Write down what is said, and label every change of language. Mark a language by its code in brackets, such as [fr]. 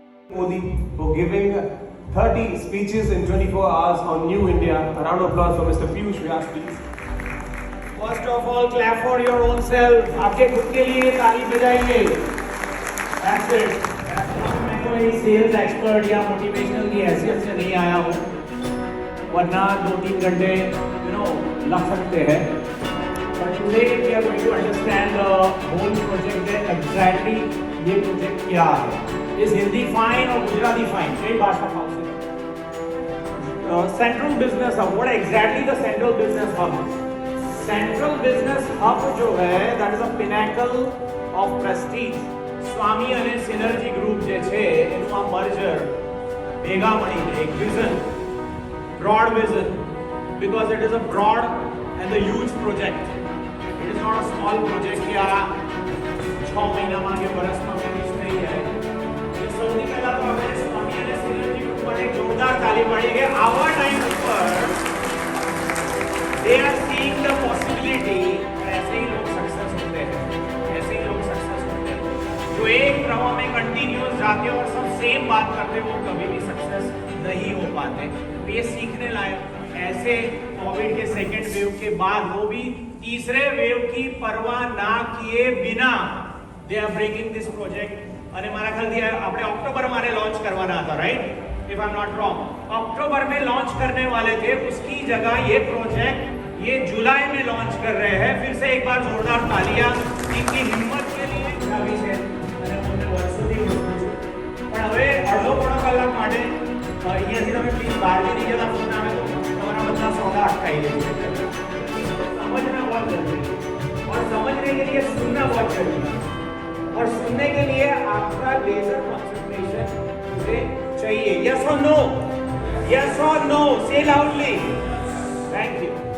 [en] Modi for giving 30 speeches in 24 hours on New India. A round of applause for Mr. Piyush Vyas, please. First of all, clap for your own self. [hi] आपके खुद के लिए ताली बजाइए. [en] That's it. [hi] मैं कोई sales expert या motivational की हैसियत से नहीं आया हूँ, वरना 2-3 घंटे लग सकते हैं. [en] But today we are going to understand the whole project that exactly [hi] ये project क्या है. [en] Is Hindi fine or Gujarati fine? [hi] कई भाषा खाओ से. [en] Central Business Hub. What exactly the Central Business Hub is? Central Business Hub [hi] जो है, [en] that is a pinnacle of prestige. [gu] સ્વામી અને સિનર્જી ગ્રુપ જે છે એનું આ મર્જર ભેગા મળીને એક vision, [en] broad vision, because it is a broad and a huge project. It is not a small project [gu] કે આ 6 મહિનામાં કે વર્ષમાં ફિનિશ થઈ જાય. સૌથી પહેલા તો આપણે સ્વામી અને સિનર્જી ગ્રુપ માટે જોરદાર તાલી પાડીએ કે આવા ટાઈમ ઉપર [en] they are seeing the possibility. [hi] ऐसे ही लोग सक्सेस होते हैं, ऐसे ही लोग सक्सेस होते हैं. जो एक प्रवाह में कंटिन्यूअस जाते और सब सेम बात करते वो कभी भी सक्सेस नहीं हो पाते. तो ये सीखने लायक. ऐसे कोविड के सेकेंड वेव के बाद वो भी तीसरे वेव की परवाह ना किए बिना [en] They are breaking this project. [gu] અને મારા ખ્યાલથી આપણે અક્ટોબરમાં આને લોન્ચ કરવાના હતા, right? [en] if I am not wrong, [hi] अक्टूबर में लॉन्च करने वाले थे. उसकी जगह ये प्रोजेक्ट ये जुलाई में लॉन्च कर रहे हैं. फिर से एक बार जोरदार तालियां इनकी हिम्मत के लिए. [gu] આવી છે અને તમને વર્ષોથી જોડું છું, પણ હવે અડધો પોણો કલાક માટે અહીંયાથી તમે પ્લીઝ બહાર નહીં જતા. ફોન આવે તો તમારા બધા સૌદા અટકાઈ દેજો. [hi] समझना बहुत जरूरी है और समझने के लिए सुनना बहुत जरूरी है. और सुनने के लिए आपका लेजर कंसंट्रेशन मुझे चाहिए. [en] Yes और no? Yes और no? Say loudly. Thank you.